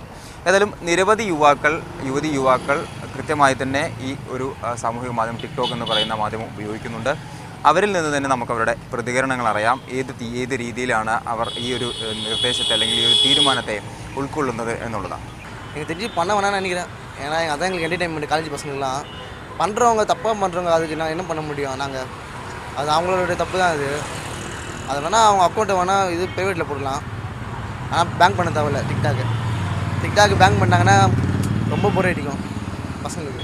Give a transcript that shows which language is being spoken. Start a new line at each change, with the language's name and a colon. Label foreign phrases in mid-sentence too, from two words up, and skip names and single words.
Malayalam: ഏതായാലും നിരവധി യുവാക്കൾ കൃത്യമായി തന്നെ ഈ ഒരു സാമൂഹിക മാധ്യമം ടിക്ടോക്ക് എന്ന് പറയുന്ന മാധ്യമം ഉപയോഗിക്കുന്നുണ്ട്. അവരിൽ നിന്ന് തന്നെ നമുക്ക് അവരുടെ പ്രതികരണങ്ങൾ അറിയാം. ഏത് രീതിയിലാണ് അവർ ഈ ഒരു നിർദ്ദേശത്തെ അല്ലെങ്കിൽ ഈ ഒരു തീരുമാനത്തെ ഉൾക്കൊള്ളുന്നത് എന്നുള്ളതാണ്.
Tamil: எனக்கு தெரிஞ்சு பண்ண வேணாம்னு நினைக்கிறேன். ஏன்னா அதான் எங்களுக்கு என்டர்டைன்மெண்ட் காலேஜ் பசங்கள்லாம் பண்ணுறவங்க தப்பாக பண்ணுறவங்க அதுக்கு நான் என்ன பண்ண முடியும்? நாங்கள் அது அவங்களோட தப்பு தான் அது. அது வேணால் அவங்க அக்கௌண்ட்டை வேணால் இது ப்ரைவேட்டில் போடலாம், ஆனால் பேங்க் பண்ண தேவையில்ல. டிக்டாக் பேங்க் பண்ணாங்கன்னா ரொம்ப போர் அடிக்கும் பசங்களுக்கு.